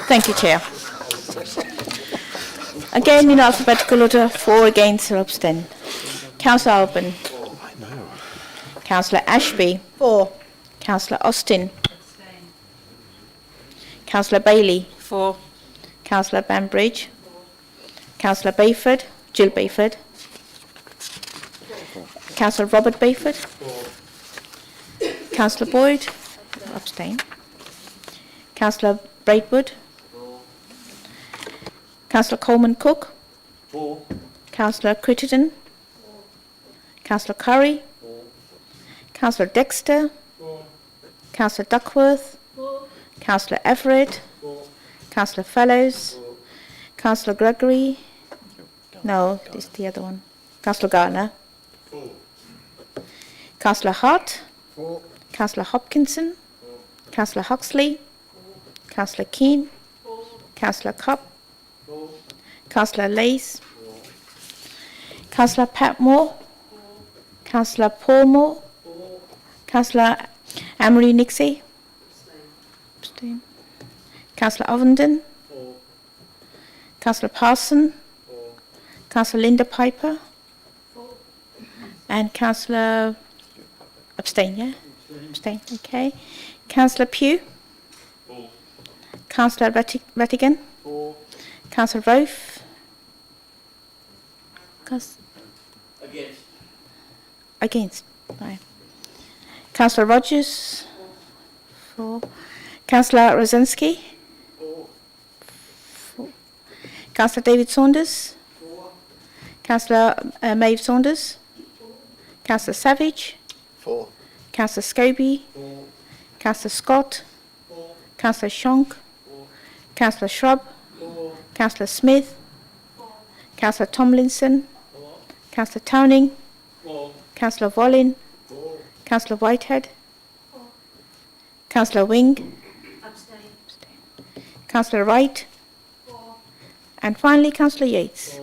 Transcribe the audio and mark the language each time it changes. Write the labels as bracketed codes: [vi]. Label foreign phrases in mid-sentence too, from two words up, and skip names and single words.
[en] Thank you, Chair. Again, in alphabetical order, for, against, or abstain. Councillor Alban. Councillor Ashby. For. Councillor Austin. Councillor Bailey. For. Councillor Banbridge. Councillor Bayford. Jill Bayford. Councillor Robert Bayford. Councillor Boyd. Abstain. Councillor Braidwood. Councillor Coleman Cook. For. Councillor Crittenden. Councillor Curry. Councillor Dexter. Councillor Duckworth. Councillor Everett. Councillor Fellows. Councillor Gregory. No, this is the other one. Councillor Garner. Councillor Hart. Councillor Hopkinson. Councillor Huxley. Councillor Keane. Councillor Cupp. Councillor Lace. Councillor Patmore. Councillor Paul Moore. Councillor Amory Nixie. Abstain. Councillor Ovenden. Councillor Parson. Councillor Linda Piper. And Councillor... Abstain, yeah? Abstain, okay. Councillor Pugh. Councillor Rattigan. Councillor Rofe. Against. Against. Right. Councillor Rogers. For. Councillor Rosinski. For. Councillor David Saunders. Councillor Maeve Saunders. Councillor Savage. For. Councillor Scobie. Councillor Scott. Councillor Shonk. Councillor Shrub. Councillor Smith. Councillor Tomlinson. Councillor Towning. Councillor Vollin. Councillor Whitehead. Councillor Wing. Councillor Wright. And finally Councillor Yates.